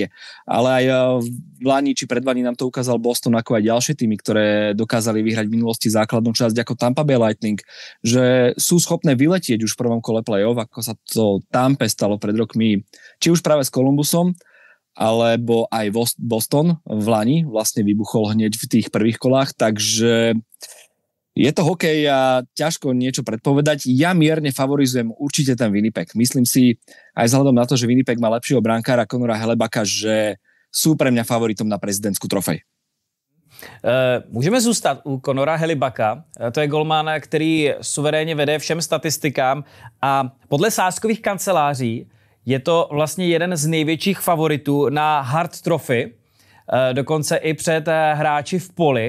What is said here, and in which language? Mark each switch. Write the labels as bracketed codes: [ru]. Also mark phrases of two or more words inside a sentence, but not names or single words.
[sk] Ale aj v Lani či predlani nám to ukázal Boston, ako aj ďalšie týmy, ktoré dokázali vyhrať v minulosti základnú časť ako Tampa Bay Lightning, že sú schopné vyletieť už v prvom kole play-off, ako sa to Tampe stalo pred rokmi, či už práve s Columbusom, alebo aj Boston v Lani vlastne vybuchol hneď v tých prvých kolách, takže je to hokej a ťažko niečo predpovedať. Ja mierne favorizujem určite ten Winnipeg. Myslím si, aj vzhľadom na to, že Winnipeg má lepšieho brankára Conora Helebaka, že sú pre mňa favoritom na prezidentskú trofej. [cs] Můžeme zůstat u Conora Helibaka. To je golman, který suverénně vede všem statistikám a podle sázkových kanceláří je to vlastně jeden z největších favoritů na Hart Trophy, dokonce i před hráči v poli.